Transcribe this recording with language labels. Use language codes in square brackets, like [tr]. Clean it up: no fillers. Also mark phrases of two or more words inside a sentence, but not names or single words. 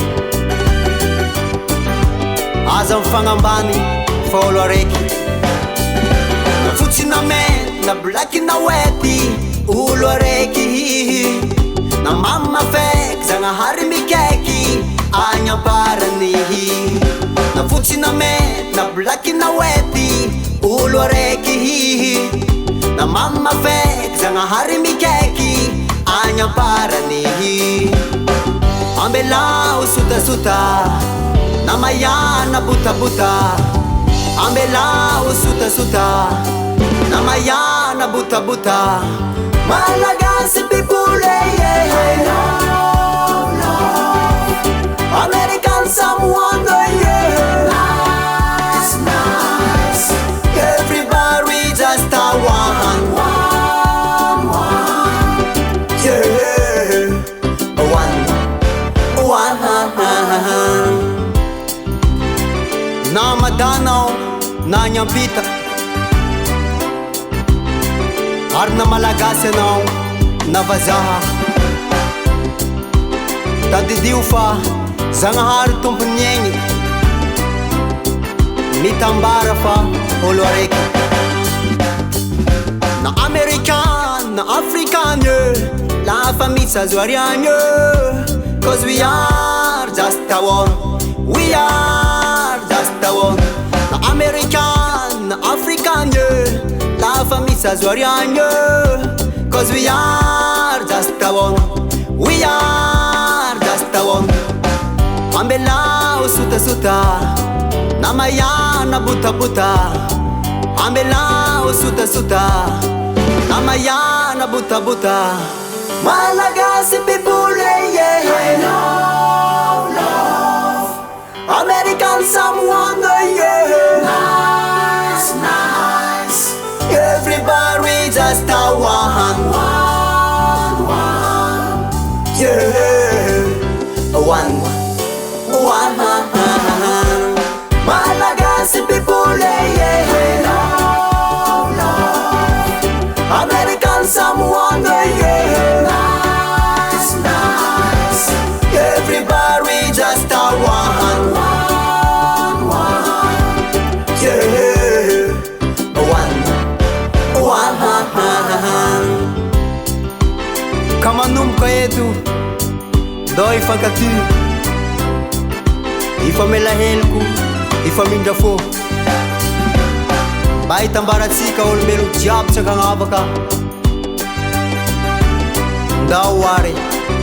[mg] aza mifagnambany fa olo araiky na fotsy na mena na blaky na wety olo araiky na mama feky zagnahary mikaiky agny amparany na fotsy na mena na blaky na wety olo araiky na mama feky zagnahary mikaiky agny amparany ambelao sotasota na mayana butabota ambelao sotasota na mayana butabota [en] Malagasy people American someone nice everybody just a one [mg] na madanao na nyampita ary na malagasy anao na vazaha tadidio fa zagnahary tompony egny mitambara fa olo araiky na american na african lafa mitsazo ariagny [en] cause we are just a one we are just a one [mg] na american na african lafa mitsazo ariagny [en] cause we are just a one we are just a one [mg] ambelao sotasota na mayana butabuta ambelao sotasota na mayana butabuta [en] Malagasy people I love American someone nice everybody just a one Malagasy people love American someone nice everybody just a one [mg] kamanom ka eto dao ifankaty ifamela heloko ifamindra fô mba hitambaratsika olombelo jiaby tsy ankagnavaka ndao are